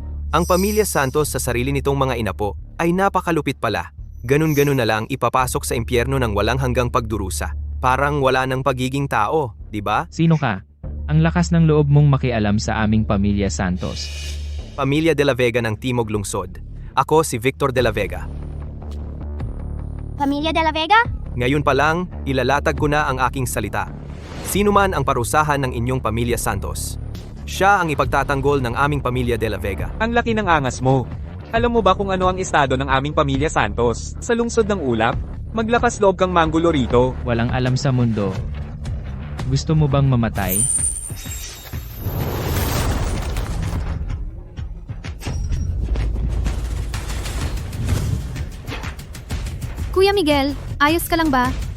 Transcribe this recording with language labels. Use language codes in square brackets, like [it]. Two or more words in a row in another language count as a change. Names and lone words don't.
[tl] Ang pamilya Santos sa sarili nitong mga inapo ay napakalupit pala. Ganun-ganun na lang ipapasok sa impyerno ng walang hanggang pagdurusa. Parang wala ng pagiging tao, di ba? Sino ka? Ang lakas ng loob mong makialam sa aming pamilya Santos. Pamilya de la Vega ng Timog Lungsod. Ako si Victor de la Vega. Pamilya de la Vega? Ngayon pa lang, ilalatag ko na ang aking salita. Sino man ang parusahan ng inyong pamilya Santos, siya ang ipagtatanggol ng aming pamilya de la Vega. Ang laki ng angas mo. Alam mo ba kung ano ang estado ng aming pamilya Santos? Sa lungsod ng ulap? Maglakas loob kang manggulo rito. Walang alam sa mundo. Gusto mo bang mamatay? Kuya Miguel, ayos ka lang ba?